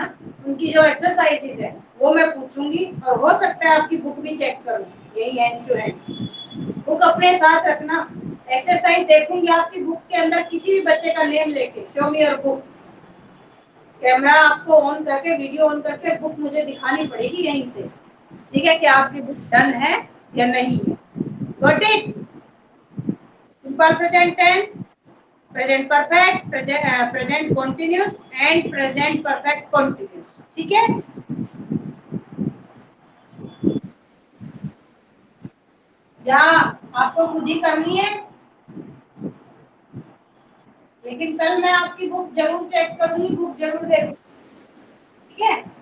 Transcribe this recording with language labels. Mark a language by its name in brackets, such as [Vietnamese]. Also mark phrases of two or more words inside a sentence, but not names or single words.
[Hindi] ना, उनकी जो एक्सरसाइजेज है वो मैं पूछूंगी, और हो सकता है आपकी बुक भी चेक करूँ, यही [English] hand to hand book [Hindi] अपने साथ रखना, एक्सरसाइज देखूंगी आपकी बुक के अंदर, किसी भी बच्चे का नेम लेके [English] show me your book, [Hindi] कैमरा आपको ऑन करके [English] video on [Hindi] करके बुक मुझे दिखानी पड़ेगी यहीं से, ठीक है, कि आपकी [English] book done [Hindi] है या नहीं है, [English] Got it? Simple present tense, present perfect, present continuous and present perfect continuous. [Hindi] ठीक है? यहाँ आपको खुद ही करनी है, लेकिन कल मैं आपकी बुक जरूर चेक करूंगी, बुक जरूर देखूंगी। ठीक है?